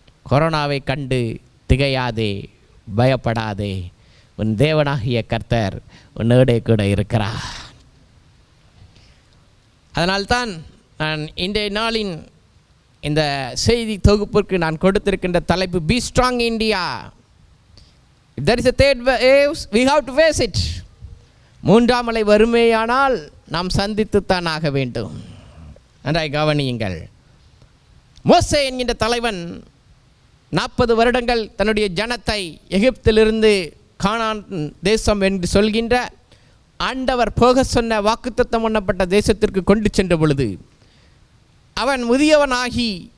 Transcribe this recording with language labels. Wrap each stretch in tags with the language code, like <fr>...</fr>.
<ta>கொரோனாவை கண்டு திகையாதே, பயப்படாதே. உன் தேவனாகிய கர்த்தர் உன்னோடே கூட இருக்கிறார். அதனால்தான் நான் இன்றைய நாளின் இந்த செய்தி தொகுப்பிற்கு நான் கொடுத்திருக்கின்ற தலைப்பு</ta> <en>Be strong India. If there is a third wave, we have to face it.</en> <ta>மூன்றாம் அலை வறுமையானால் நாம் சந்தித்துத்தான் ஆக வேண்டும். நன்றாய் கவனியுங்கள். மோசே என்கின்ற தலைவன் 40 வருடங்கள் தன்னுடைய ஜனத்தை எகிப்திலிருந்து கானான் தேசம் என்று சொல்கின்ற ஆண்டவர் போக சொன்ன வாக்குத்தத்தம் பண்ணப்பட்ட தேசத்திற்கு கொண்டு சென்ற பொழுது அவன் முதியவனாகி</ta>